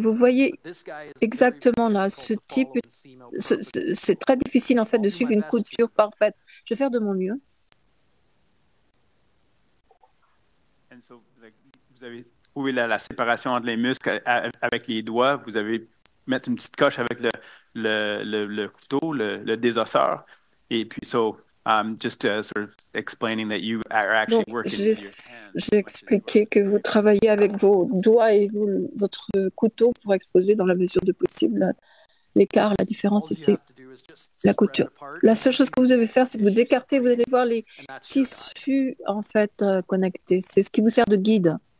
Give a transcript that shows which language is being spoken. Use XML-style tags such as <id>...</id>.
<fr>Vous voyez exactement là, ce type, c'est très difficile, en fait, de suivre une couture parfaite. Je vais faire de mon mieux. Vous avez trouvé la séparation entre les muscles avec les doigts. Vous avez mettre une petite coche avec le couteau, le désosseur. Et puis,</fr> <en>just sort of explaining that you are actually working with your hands.</en> <fr>J'ai expliqué que vous travaillez avec vos doigts et votre couteau pour exposer dans la mesure du possible l'écart, la différence ici, la couture. La seule chose que vous devez faire, c'est que vous écartez, vous allez voir les tissus en fait connectés. C'est ce qui vous sert de guide.</fr>